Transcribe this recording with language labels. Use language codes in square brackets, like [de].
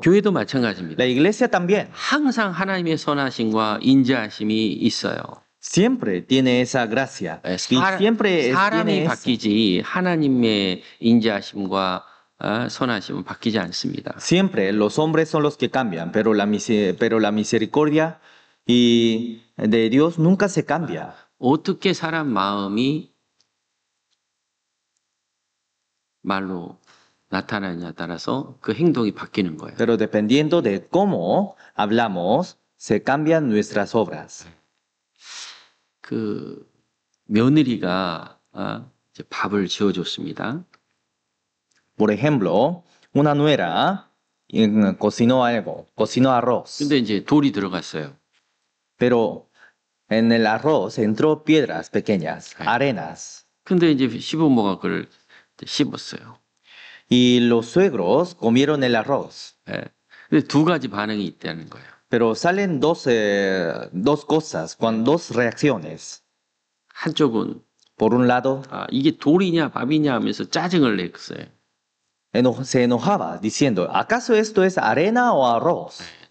[ko] 교회도 마찬가지입니다. [es] La iglesia también [ko] 항상 하나님의 선하심과 인자하심이 있어요. [es] siempre tiene esa gracia, y siempre [ko] 사람이 [es] tiene eso. [ko] 바뀌지 하나님의 인자하심과 선하심은 바뀌지 않습니다. [es] Siempre los hombres son los que cambian, pero la misericordia y de Dios nunca se cambia. [ko] 어떻게 사람 마음이 말로 나타나느냐에 따라서 그 행동이 바뀌는 거예요. [es] Pero dependiendo de cómo hablamos, se cambian nuestras obras. [ko] 그 며느리가 이제 밥을 지어줬습니다. [es] Por ejemplo, una nuera cocinó algo, cocinó arroz, [ko] 근데 이제 돌이 들어갔어요. [es] pero en el arroz entró piedras pequeñas, arenas, [ko] 근데 이제 시부모가 그걸 이제 씹었어요. [es] y los suegros comieron el arroz. [ko] 예. 근데 두 가지 반응이 있다는 거예요. [es] Pero salen dos cosas, dos reacciones. [ko] 한쪽은 [es] Por un lado, [ko] 이게 돌이냐 밥이냐 하면서 짜증을 냈어요. [es] se enojaba diciendo, ¿acaso esto es arena o arroz?